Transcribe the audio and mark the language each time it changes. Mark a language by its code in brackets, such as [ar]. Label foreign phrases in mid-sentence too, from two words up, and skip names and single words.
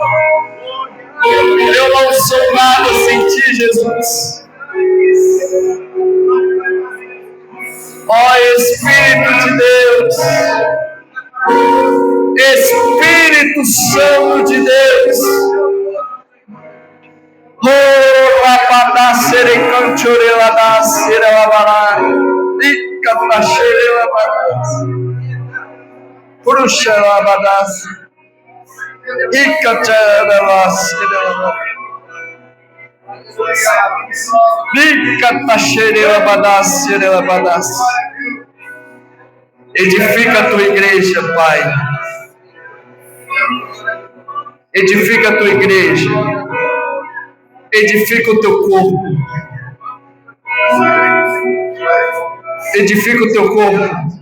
[pt] Eu não sou nada sem ti, Jesus. Ó Espírito de Deus, Espírito Santo de Deus, oh, rapata serecante orelha da serela bará, ica da xerela bará, puxa labadas, ica tchela serela bará, ica da xerela bará, serela bará. Edifica a tua igreja, Pai. Edifica a tua igreja. Edifica o teu corpo. Edifica o teu corpo.